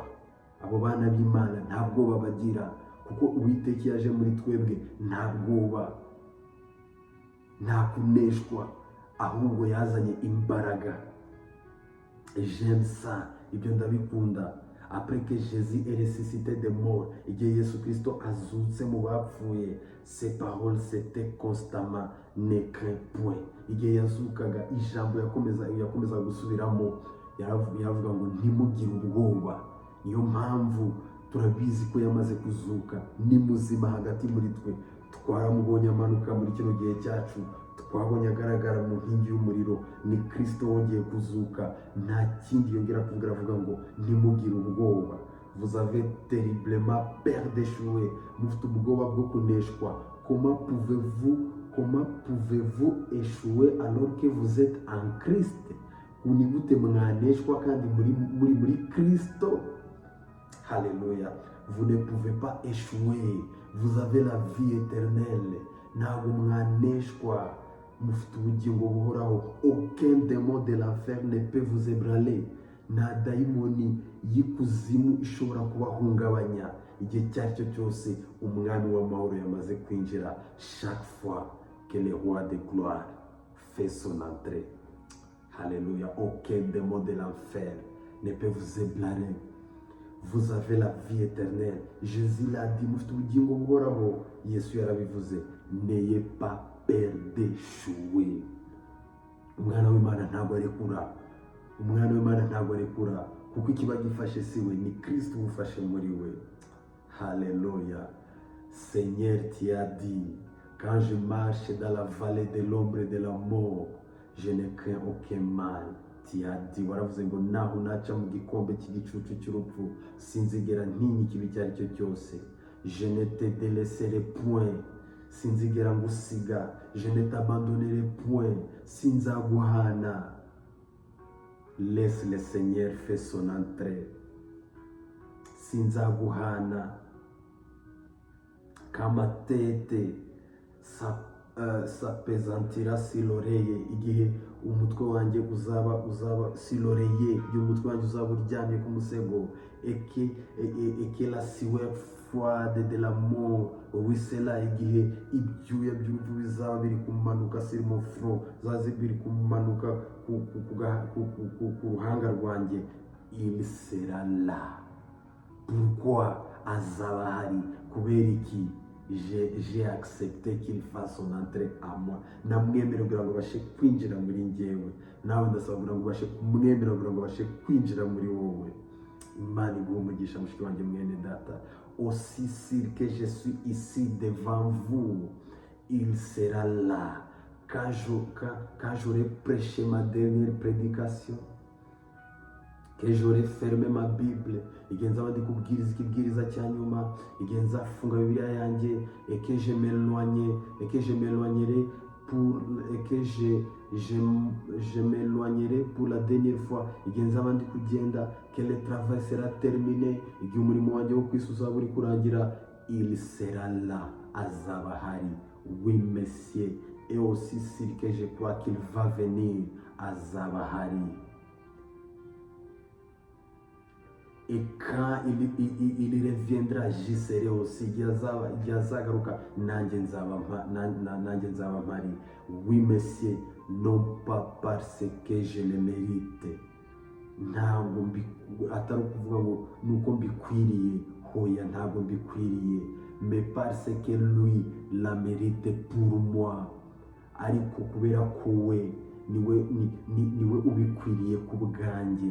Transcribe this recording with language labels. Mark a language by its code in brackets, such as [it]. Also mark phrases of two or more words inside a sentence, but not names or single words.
[rw] Abo bana b'Imana nta bwoba bagira, kuko Uwiteka yaje muri twebwe nta bwoba, nta kuneshwa, ahubwo yazanye imbaraga. [fr] J'aime ça, [rw] ibyo ndabikunda. [fr] Après que Jésus est ressuscité des morts, [rw] igihe Yesu Kristo azutse mu bapfuye, [fr] ses paroles c'était constamment ne crains point. [rw] Igihe yazukaga, ijambo yakomeza gusubiramo, yaravuga ngo ntimugire ubwoba. Niyo mpamvu turabizi ko yamaze kuzuka, ni muzima hagati muri twe. Twaramubonye amanuka muri kino gihe cyacu, twabonye agaragara mu nkingi y'umuriro. Ni Kristo wongeye kuzuka, nta kindi yongera kuvuga. Aravuga ngo ntimugire ubwoba. [fr] Vous avez terriblement peur d'échouer, [rw] mufite ubwoba bwo kuneshwa. [fr] Comment pouvez-vous échouer alors que vous êtes en Christ? [rw] Ni gute mwaneshwa kandi muri Kristo? [fr] Alléluia. Vous ne pouvez pas échouer, vous avez la vie éternelle. [rw] Ntabwo mwaneshwa, mufite ubugingo buhoraho. [fr] Aucun démon de l'enfer ne peut vous ébranler. [rw] Nta dayimoni y'ikuzimu ishobora kubahungabanya. Igihe cyaricyo cyose umwami w'amahoro yamaze kwinjira. [fr] Chaque fois que le roi de gloire fait son entrée, alléluia, aucun démon de l'enfer ne peut vous ébranler. vous avez la vie éternelle. Jésus l'a dit, [rw] mufite ubugingo buhoraho. Yesu yarabivuze, [fr] n'ayez pas peur d'échouer. [rw] Umwana w'Imana ntabwo arekura. Umwana w'Imana ntabwo arekura, kuko ikiba gifashe si we, ni Kristo ufashe muri we. Haleluya. [fr] Seigneur, tu as dit, quand je marche dans la vallée de l'ombre de la mort, je ne crains aucun mal. Tu as dit, [rw] waravuze ngo naho naca mu gikombe cy'igicucu cy'urupfu, sinzigera ntinya ikibi icyo ari cyo cyose. [fr] Je ne te délaisserai point, [rw] sinzigera ngusiga. [fr] Je ne t'abandonnerai point, sinzaguhana. Laisse le Seigneur faire son entrée. [rw] Sinzaguhana. [fr] Quand ma tête s'apesantira sur l'oreille, [rw] igihe umutwe wanjye uzaba [fr] sur l'oreille, [rw] igihe umutwe wanjye uzaba uryamye ku musego, [fr] et que la sueur froide de la mort ruissela, [rw] igihe ibyuya by'urupfu bizaba biri kumanuka [fr] sur mon front, [rw] zaze biri kumanuka ku ruhanga rwanjye, [fr] il sera là. Pourquoi? [rw] Azaba hari. Kubera iki? [fr] J'ai accepté qu'il fasse son entrée à moi. [rw] Namwemera kugira ngo bashe kwinjira muri njyewe. Nawe ndasaba kugira ngo bashe kumwemera kugira ngo bashe kwinjira muri wowe. Imana iguhe umugisha mushiki wanjye mwene data. [fr] Aussi sûr que je suis ici devant vous, il sera là. Quand j'aurai prêché ma dernière prédication, que j'aurai fermé ma Bible, [rw] igihe nzaba ndi kubwiriza ikibwiriza cya nyuma, igihe nzafunga Bibiliya yanjye, [fr] et que je m'éloignerai pour la dernière fois, [rw] igihe nzaba ndi kugenda, [fr] que le travail sera terminé, [rw] igihe umurimo wanjye wo kwisi uzaba uri kurangira, [fr] il sera là. [rw] Azaba hari. [fr] Oui monsieur, et aussi sûr que je crois qu'il va venir, [rw] azaba hari. [fr] Et quand il reviendra, j'y serai aussi. [rw] Igihe azagaruka, nanjye nzaba mpari. [fr] Oui monsieur, non pas parce que je le mérite. [rw] Ntabwo atari ukuvuga ngo nuko mbikwiriye, hoya ntabwo mbikwiriye, [fr] mais parce que lui la mérite pour moi. [rw] Ariko kubera ko we niwe ubikwiriye ku bwanjye.